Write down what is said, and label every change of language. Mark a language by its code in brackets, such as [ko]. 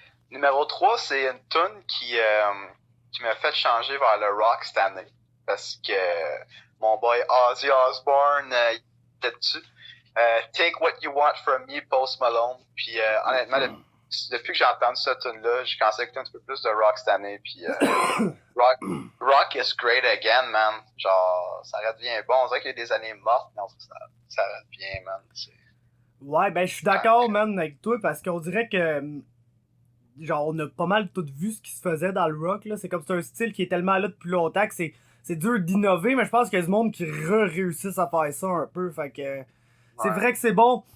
[fr] Numéro 3, c'est une tune qui m'a fait changer vers le rock cette année. Parce que mon boy Ozzy Osbourne était dessus. Take What You Want From Me, Post Malone. Puis honnêtement, depuis que j'ai entendu cette tune-là, j'ai commencé à écouter un petit peu plus de rock cette année. [en] Puis rock is great again, man. [fr] Genre, ça redevient bon. On dirait qu'il y a des années mortes, mais ça redevient, man. Ouais, ben je suis d'accord, man, avec toi, parce qu'on dirait que genre, on a pas mal tout vu ce qui se faisait dans le rock, là. C'est comme c'est un style qui est tellement là depuis longtemps que c'est dur d'innover, mais je pense qu'il y a du monde qui réussissent à faire ça un peu, fait que c'est vrai que c'est bon.